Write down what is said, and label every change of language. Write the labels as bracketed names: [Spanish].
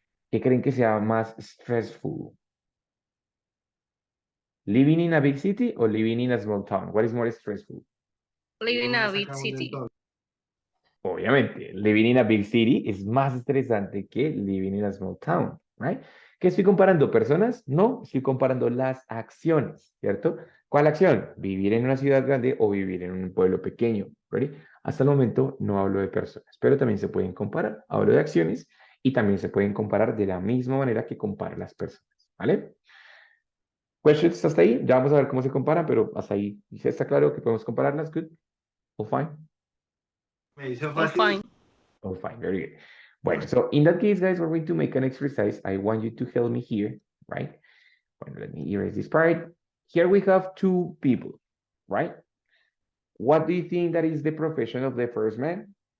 [Spanish] ¿Qué creen que sea más stressful? [English] Living in a big city o living in a small town? What is more stressful? Living in a big city. [Spanish] Obviamente, [English] living in a big city [Spanish] es más estresante que [English] living in a small town, right? [Spanish] ¿Qué estoy comparando? ¿Personas? No, estoy comparando las acciones, ¿cierto? ¿Cuál acción? ¿Vivir en una ciudad grande o vivir en un pueblo pequeño? ¿Ready? Hasta el momento no hablo de personas, pero también se pueden comparar. Hablo de acciones y también se pueden comparar de la misma manera que comparo las personas, ¿vale? ¿Questions hasta ahí? Ya vamos a ver cómo se comparan, pero hasta ahí está claro que podemos compararlas. [English] Good? All fine? Oh, fine. Oh, fine, very good. Bueno, so in that case, guys, we're going to make an exercise. I want you to help me here, right? Bueno, let me erase this part. Here we have two people, right? What do you think that is the profession of the first man?